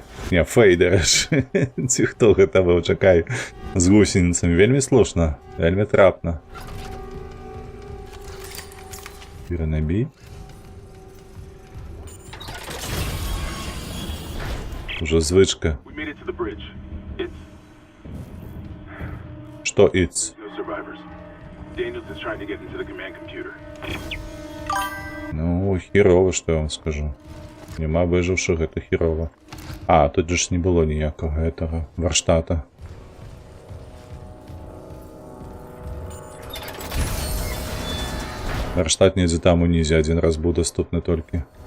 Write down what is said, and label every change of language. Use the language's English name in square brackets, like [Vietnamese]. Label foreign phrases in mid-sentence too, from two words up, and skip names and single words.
[Belarusian] Не, фейдер. Ці хто гэта быў, чакай. З гусеніцамі. Вельмі слушна. Вельмі трапна. Перанабій. Уже звычка. [English] We made it to the bridge. It's [Belarusian] Што [English] it's? no survivors. Daniels is trying to get into the command computer. [Belarusian] Ну, хірова, што я вам скажу. Нема выжыўшых, гэта хірова. А, тут ж не было ніякага гэтага варштата. Варштат недзе там унізе, адзін раз быў даступны толькі.